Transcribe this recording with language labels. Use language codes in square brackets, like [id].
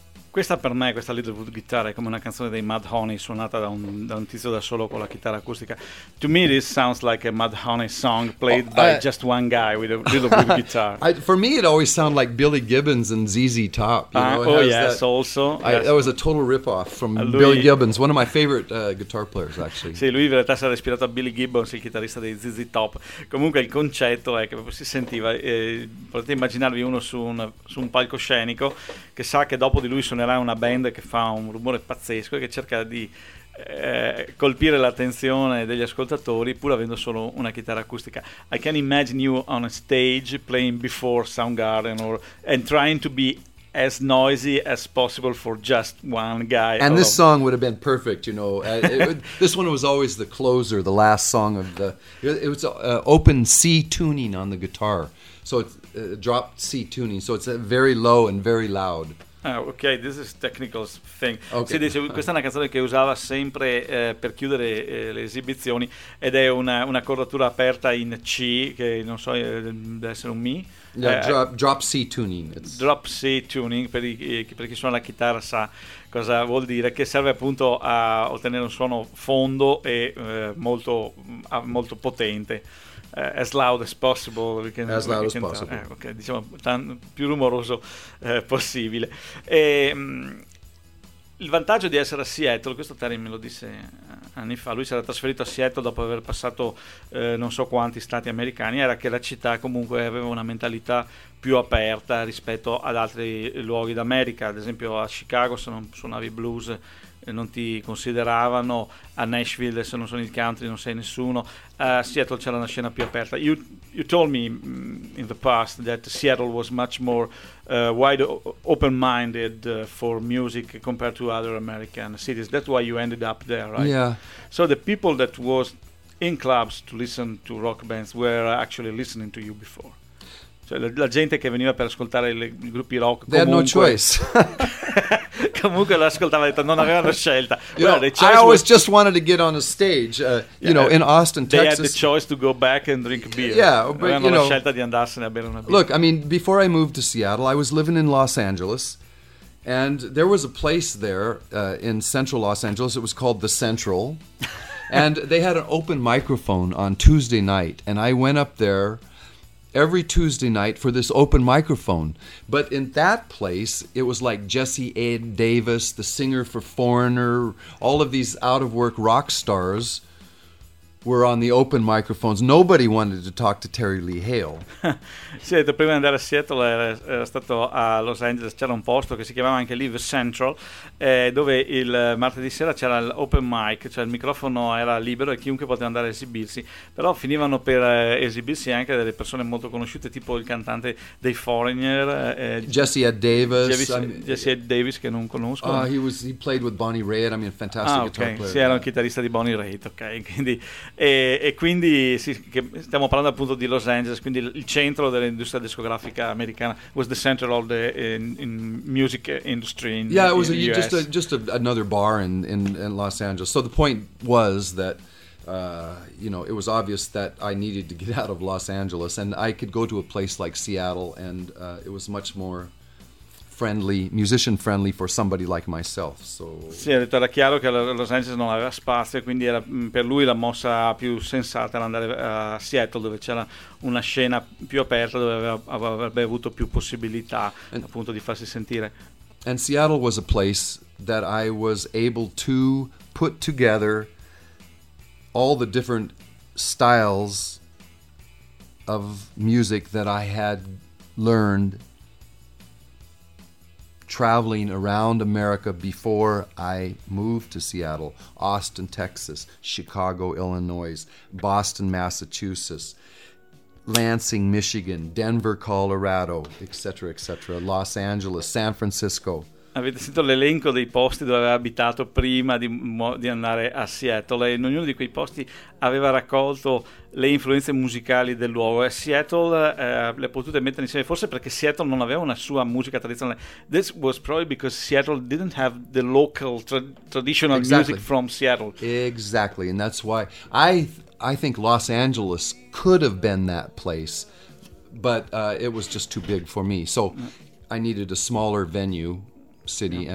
[it] Questa per me, questa Littlewood Guitar, è come una canzone dei Mudhoney suonata da un tizio da solo con la chitarra acustica. [en] To me this sounds like a Mudhoney song played by just one guy with a Littlewood guitar. For me it always sounds like Billy Gibbons and ZZ Top. That was a total rip-off from Billy Gibbons, one of my favorite guitar players actually. [it] Sì, lui in realtà si era ispirato a Billy Gibbons, il chitarrista dei ZZ Top. Comunque il concetto è che si sentiva, potete immaginarvi uno su un palcoscenico che sa che dopo di lui suonerà una band che fa un rumore pazzesco e che cerca di colpire l'attenzione degli ascoltatori pur avendo solo una chitarra acustica. [en] I can imagine you on a stage playing before Soundgarden or and trying to be as noisy as possible for just one guy. And this song would have been perfect, you know. This one was always the closer, the last song of the. It was open C tuning on the guitar, so it's dropped C tuning, so it's very low and very loud. Ah, ok, this is technical thing. [it] Okay. Si dice, questa è una canzone che usava sempre per chiudere le esibizioni ed è una cordatura aperta in C, che non so, deve essere un Mi. [en] Drop C tuning. [it] Drop C tuning, per chi suona la chitarra sa cosa vuol dire, che serve appunto a ottenere un suono fondo e molto, molto potente. [en] As loud as possible, okay, [it] diciamo più rumoroso possibile. E, il vantaggio di essere a Seattle, questo Terry me lo disse anni fa, lui si era trasferito a Seattle dopo aver passato non so quanti stati americani, era che la città comunque aveva una mentalità più aperta rispetto ad altri luoghi d'America. Ad esempio a Chicago, se non suonavi blues non ti consideravano, a Nashville se non sono il country non sei nessuno, a Seattle c'era una scena più aperta. [en] You told me in the past that Seattle was much more wide open-minded for music compared to other American cities, that's why you ended up there, right? Yeah. So the people that was in clubs to listen to rock bands were actually listening to you before. [it] Cioè, la gente che veniva per ascoltare i gruppi rock, [en] they had no choice. [it] Comunque l'ascoltava, detto non avevano scelta. [en] You know, the choice I always was, just wanted to get on a stage, you know, in Austin, they Texas. They had the choice to go back and drink beer. Yeah, [it] but, avevano, you know, la scelta di andarsene a bere una birra. [en] Look, I mean, before I moved to Seattle, I was living in Los Angeles, and there was a place there in central Los Angeles. It was called The Central, and they had an open microphone on Tuesday night, and I went up there every Tuesday night for this open microphone. But in that place, it was like Jesse Ed Davis, the singer for Foreigner, all of these out-of-work rock stars were on the open microphones. Nobody wanted to talk to Terry Lee Hale. [it] Sì, detto, prima di andare a Seattle, era stato a Los Angeles, c'era un posto che si chiamava anche lì The Central, dove il martedì sera c'era l'open mic, cioè il microfono era libero e chiunque poteva andare a esibirsi. Però finivano per esibirsi anche delle persone molto conosciute, tipo il cantante dei Foreigner, Jesse Ed Davis. Jesse Ed Davis, che non conosco. [en] He played with Bonnie Raitt, I mean, a fantastic guitar player. [it] Sì, era un chitarrista di Bonnie Raitt, ok, quindi... E quindi sì, che stiamo parlando appunto di Los Angeles, quindi il centro dell'industria discografica americana, [en] was the center of the in music industry in, yeah, it was in just another bar in Los Angeles. So the point was that you know, it was obvious that I needed to get out of Los Angeles, and I could go to a place like Seattle, and it was much more friendly, musician friendly for somebody like myself. So [it] sì, ha detto, era chiaro che Los Angeles non aveva spazio, quindi era per lui la mossa più sensata era andare a Seattle, dove c'era una scena più aperta, dove avrebbe avuto più possibilità, and, appunto, di farsi sentire. [en] And Seattle was a place that I was able to put together all the different styles of music that I had learned traveling around America before I moved to Seattle, Austin, Texas, Chicago, Illinois, Boston, Massachusetts, Lansing, Michigan, Denver, Colorado, etc., etc., Los Angeles, San Francisco. [it] Avete sentito l'elenco dei posti dove aveva abitato prima di andare a Seattle, e in ognuno di quei posti aveva raccolto le influenze musicali del luogo, e Seattle le ha potute mettere insieme, forse perché Seattle non aveva una sua musica tradizionale. [en] This was probably because Seattle didn't have the local traditional exactly. music from Seattle. Exactly, and that's why I think Los Angeles could have been that place, but it was just too big for me, so I needed a smaller venue. City yeah.